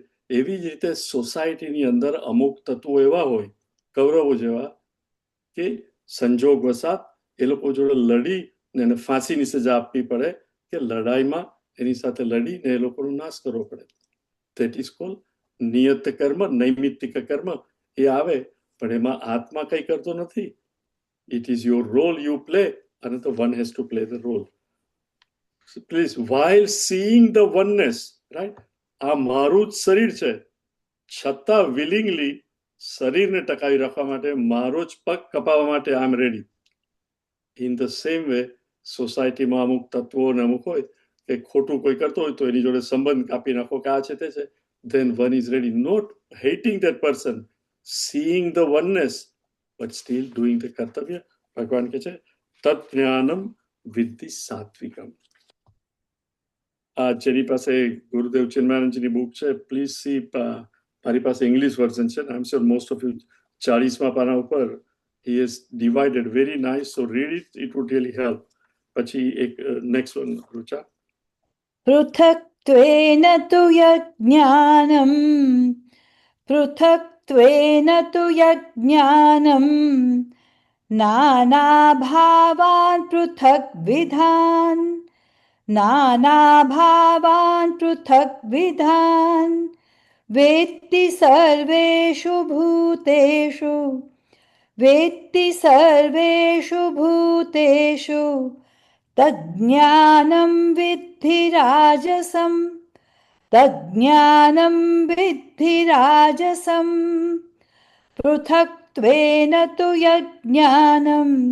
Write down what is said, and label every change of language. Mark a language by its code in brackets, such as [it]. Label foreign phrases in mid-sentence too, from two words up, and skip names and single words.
[gu] એવી જ રીતે સોસાયટીની અંદર અમુક તત્વો એવા હોય કૌરવો જેવા કે સંજોગ વસાત એ લોકો જોડે લડી ને એને ફાંસીની સજા આપવી પડે કે લડાઈમાં એની સાથે લડીને એ લોકોનો નાશ કરવો પડે. [en] that is call [gu] નિયત કર્મ, નૈમિત્તિક કર્મ. એ આવે પણ એમાં આત્મા કઈ કરતો નથી. [en] it is your role you play [gu] અને તો [en] one has to play the role. પ્લીઝ while seeing the oneness, right? [gu] આ મારું જ શરીર છે છતાં વિલિંગલી શરીરને ટકાવી રાખવા માટે મારો જ પગ કપાવવા માટે [en] I am ready. in the same way [gu] સોસાયટીમાં અમુક તત્વો ને અમુક હોય કે ખોટું કોઈ કરતો હોય તો એની જોડે સંબંધ કાપી નાખો કે આ છે તે છે. [en] then one is ready, not hating that person, seeing the oneness but still doing the કર્તવ્ય. [gu] ભગવાન કહે છે [sa] તત જ્ઞાનમ વિદ્ધિ સાત્વિકમ. [gu] આ જેની પાસે ગુરુદેવ ચિન્મયાનંદજીની બુક છે [en] please see. [gu] મારી પાસે ઇંગ્લિશ વર્ઝન છે [en] I am sure most of you [gu] 40મા પાના ઉપર [en] he has divided very nice, so read it, it would really help. [gu] પછી એક [en] next one [gu] રુચા. [sa] પૃથક્ત્વેન તુ યજ્ઞાનમ પૃથક્ત્વેન તુ યજ્ઞાનમ નાનાભાવાન પૃથક્વિધાન નાનાભાવાન પૃથક્વિધાન વેત્તિ સર્વેષુ ભૂતેષુ વેત્તિ સર્વેષુ ભૂતેષુ તજ્ઞાનમ વિદ્ધિ રાજસમ તજ્ઞાનમ વિદ્ધિ રાજસમ પૃથક્ત્વેન તુ યજ્ઞાનમ